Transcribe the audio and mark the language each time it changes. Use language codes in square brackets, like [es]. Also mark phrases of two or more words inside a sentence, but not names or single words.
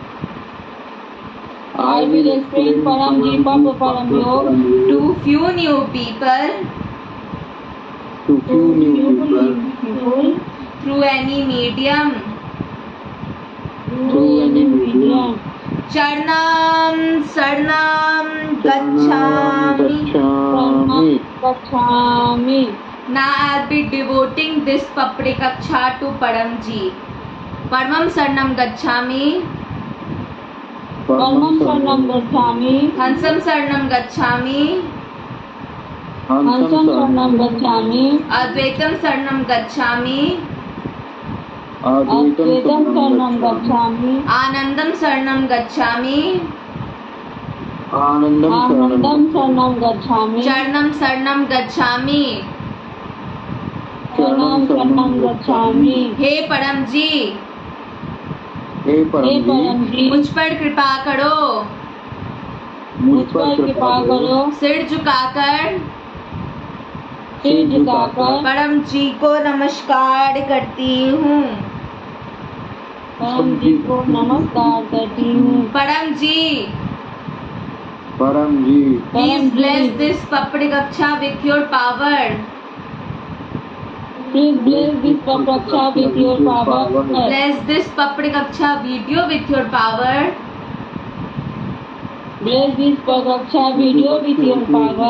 [en] I will explain Paramji Papa Param Yog to few new people to few new people people through any medium. through any medium. [pi] Charanam Saranam Gacchami. Gacchami. Gacchami. [en] Now I'll be devoting this Papri Kaksha to Param Ji. [pi] Paramam Saranam Gacchami. Paramam Saranam Gacchami. Hansam Saranam Gacchami. Hansam Saranam Gacchami. Advaitam Saranam Gacchami. Advaitam Saranam Gacchami. Anandam Saranam Gacchami. Anandam Anandam Saranam Gacchami. Charanam Saranam Gacchami. Charanam Saranam Gacchami. [hi] हे परम जी, हे हे परम Paramji, मुझ पर कृपा करो। मुझ पर कृपा करो। सिर झुकाकर सिर झुकाकर परम जी को नमस्कार करती हूँ। Paramji को नमस्कार करती हूँ। परम जी, परम जी [en] please bless this Papri Kaksha with your power. Please bless this Papraksha with your power. Bless this Papri Kaksha video with your power. Bless this Papraksha video with your power.